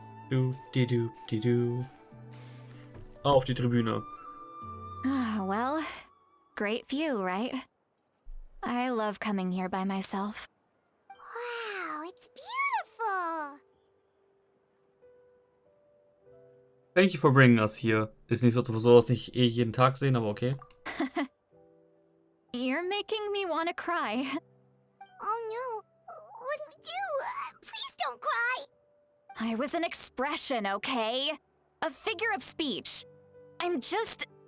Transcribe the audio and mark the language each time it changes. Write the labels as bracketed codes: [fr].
[de] Du. Auf die Tribüne. [en] Well, great view, right? I love coming here by myself. Wow, it's beautiful. Thank you for bringing us here. [de] Ist nicht so, dass nicht jeden Tag sehen, aber okay. [en] You're making me want to cry. Oh no, what do we do? Please don't cry. I was an expression, okay? A figure of speech. I'm just...